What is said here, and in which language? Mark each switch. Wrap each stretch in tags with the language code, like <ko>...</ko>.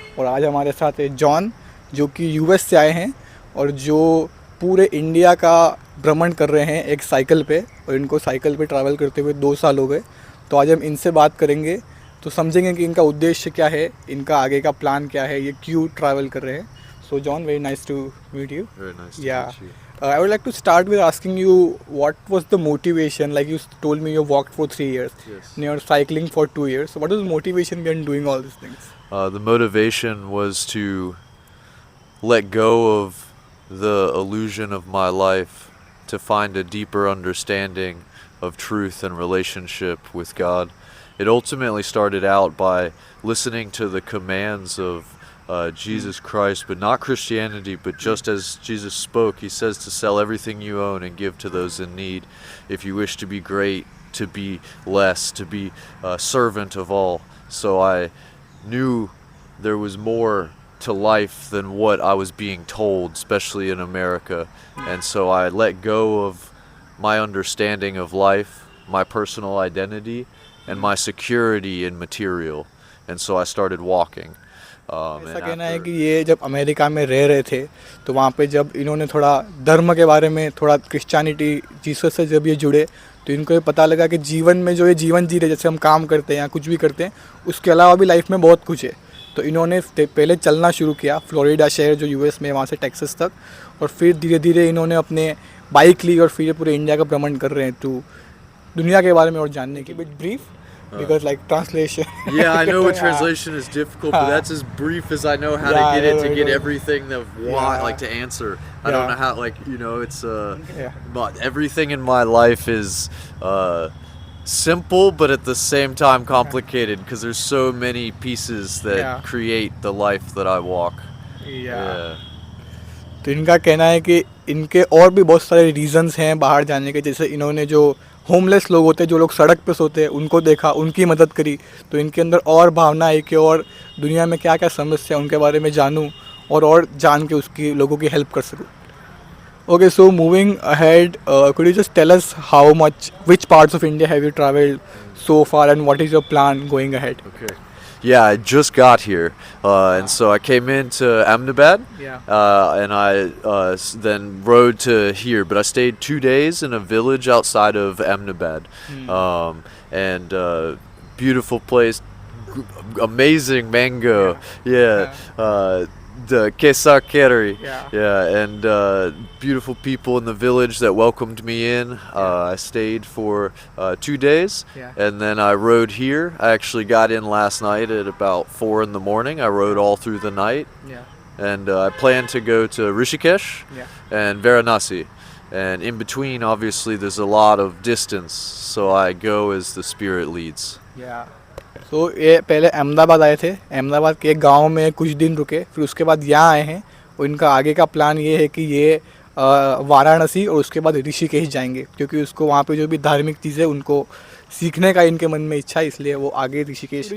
<hi>और आज हमारे साथ है जॉन, जो कि यूएस से आए हैं और जो पूरे इंडिया का भ्रमण कर रहे हैं एक साइकिल पे। और इनको साइकिल पे ट्रैवल करते हुए 2 साल हो गए। तो आज हम इनसे बात करेंगे तो समझेंगे कि इनका उद्देश्य क्या है, इनका आगे का प्लान क्या है, ये क्यों ट्रैवल कर रहे हैं।</hi> <en>So John, very nice to meet you. Very nice to या meet you. I would like to start with asking you what was the motivation. Like you told me you walked for 3 years Yes. and you're cycling for 2 years. So what was the motivation behind doing all these things? The motivation was to let go of the illusion of my life, to find a deeper understanding of truth and relationship with God. It ultimately started out by listening to the commands of Jesus Christ, but not Christianity, but just as Jesus spoke. He says to sell everything you own and give to those in need. If you wish to be great, to be less, to be a servant of all. So I knew there was more to life than what I was being told, especially in America. And so I let go of my understanding of life, my personal identity, and my security in material. And so I started walking.</en> <hi>ऐसा कहना है कि ये जब America में रह रहे थे तो वहाँ पे जब इन्होंने थोड़ा धर्म के बारे में, थोड़ा क्रिश्चियनिटी, जीसस से जब ये जुड़े तो इनको ये पता लगा कि जीवन में जो ये जीवन जी रहे, जैसे हम काम करते हैं या कुछ भी करते हैं, उसके अलावा भी लाइफ में बहुत कुछ है। तो इन्होंने पहले चलना शुरू किया, फ्लोरिडा शहर जो यूएस में, वहाँ से टेक्सास तक। और फिर धीरे धीरे इन्होंने अपने बाइक ली और फिर ये पूरे इंडिया का भ्रमण कर रहे हैं तो दुनिया के बारे में और जानने की।</hi> <en>Bit brief because like translation. Yeah, I know Yeah. translation is difficult, but that's as brief as I know how to Yeah, get it, to no, get no. everything of why, Yeah. like to answer. I Yeah. don't know how, like, it's Yeah. but everything in my life is simple, but at the same time complicated, because there's so many pieces that Yeah. create the life that I walk. Yeah.</en> <hi>तो इनका कहना है कि इनके और भी बहुत सारे रीजंस हैं बाहर जाने के। जैसे इन्होंने जो होमलेस लोग होते हैं, जो लोग सड़क पे सोते हैं, उनको देखा, उनकी मदद करी। तो इनके अंदर और भावना है कि और दुनिया में क्या क्या समस्या है उनके बारे में जानूं और जान के उसकी लोगों की हेल्प कर सकूं।</hi> <en>Okay, so moving ahead, could you just tell us how much, which parts of India have you travelled so far and what is your plan going ahead? Okay. Yeah, I just got here, and so I came into Ahmedabad, Yeah. and I then rode to here. But I stayed 2 days in a village outside of Ahmedabad, and beautiful place, amazing mango. Yeah, the Kesar Kerry. Yeah. And beautiful people in the village that welcomed me in. I stayed for 2 days, Yeah. and then I rode here. I actually got in last night at about 4 in the morning. I rode all through the night, Yeah. and I plan to go to Rishikesh Yeah. and Varanasi. And in between, obviously, there's a lot of distance, so I go as the spirit leads.</en> <hi>तो ये पहले अहमदाबाद आए थे, अहमदाबाद के एक गांव में कुछ दिन रुके, फिर उसके बाद यहाँ आए हैं। और इनका आगे का प्लान ये है कि ये वाराणसी और उसके बाद ऋषिकेश जाएंगे, क्योंकि उसको वहाँ पे जो भी धार्मिक चीज़ें उनको सीखने का इनके मन में इच्छा है, इसलिए वो आगे ऋषिकेश।</hi>